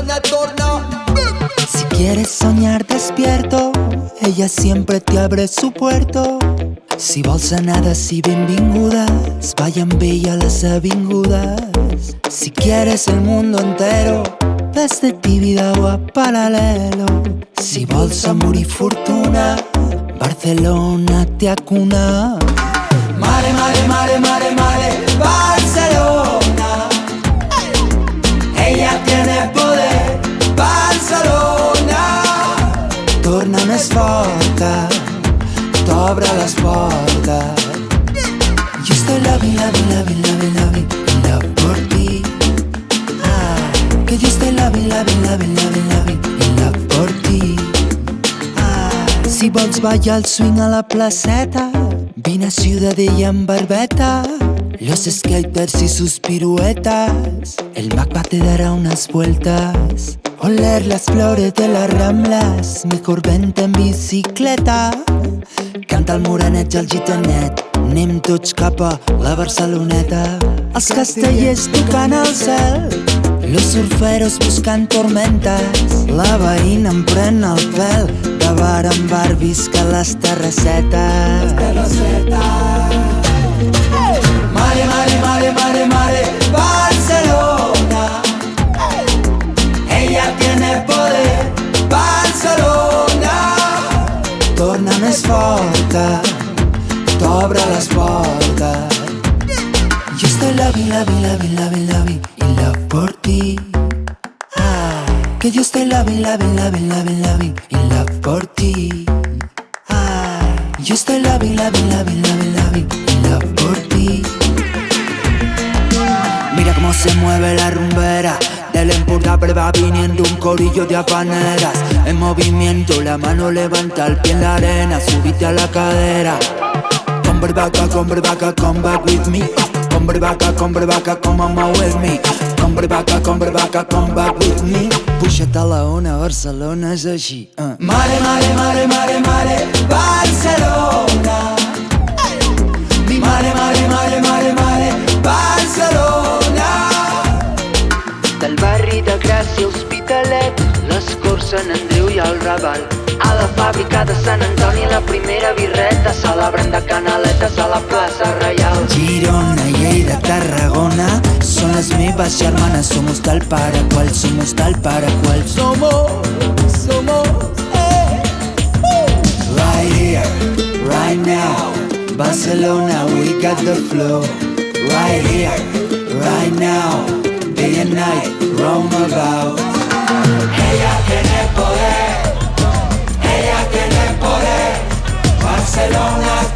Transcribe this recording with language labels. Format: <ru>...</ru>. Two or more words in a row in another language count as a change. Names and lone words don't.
<ca>tornar.</ca> <es>Si quieres soñar despierto, ella siempre te abre su puerto.</es> <ca>Si vols anar d'ací benvingudes, vaya amb ella a les avingudes.</ca> <es>Si quieres el mundo entero, desde Tibida o a Paralelo.</es> <ca>Si vols amor i fortuna, Barcelona</ca> <es>te acuna.</es> <ca>Mare, mare, mare, mare, mare, Barcelona.</ca> <es>Ella tiene poder, Barcelona.</es> <ca>Torna més forta, t'obre les portes.</ca> <es>Yo estoy</es> <en>loving, loving, loving, loving, loving in love</en> <es>por ti. Que yo estoy</es> <en>loving, loving, loving, loving, loving in love</en> <es>por ti.</es> <ca>Si vols ballar el swing a la placeta, vine a Ciudadella en barbeta.</ca> <es>Los skaters y sus piruetas, el Macba te dará unas vueltas. Oler las flores de las Ramblas, mejor vente en bicicleta.</es> <ca>Canta el morenet i el gitanet, anem tots cap a la Barceloneta. Els castellers tocant al cel,</ca> <es>los surferos</es> <ca>buscant tormentas. La veïna em pren el pèl, de bar en bar visca les terrassetes. Mare, mare, mare, mare, mare, Barcelona.</ca> <es>Ella tiene poder, Barcelona.</es> <ca>Torna més forta, t'obre les portes.</ca> <es>Yo estoy</es> <en>loving, loving, loving, loving, loving in love</en> <es>por ti. Que yo estoy</es> <en>loving, loving, loving, loving, loving in love</en> <es>por ti. Yo estoy</es> <en>loving, loving, loving, loving, loving in love</en> <es>por ti. Mira cómo se mueve la rumbera, del Empordà va viniendo un corillo de habaneras. En movimiento, la mano levanta, el pie en la arena, subite a la cadera.</es> <en>Come back with me. Come back, come on with me. Come back with me.</en> <ca>Puixa't a la ona, Barcelona és així. Mare, mare, mare, mare, mare, Barcelona. Mi mare, mare, mare, mare, mare, Barcelona. Del barri de Gràcia, Hospitalet, les Corts, Sant Andreu i el Raval. A la fàbrica de Sant Antoni, la primera birreta, celebrant de canaletes a la plaça Reial. Girona, Lleida, Tarragona, són les meves germanes.</ca> <es>Somos tal para cual, somos tal para cual. Somos,</es> <en>Right here, right now, Barcelona, we got the flow. Right here, right now, day and night, roam about.</en> <es>ella tiene poder, ella tiene poder, Barcelona.</es>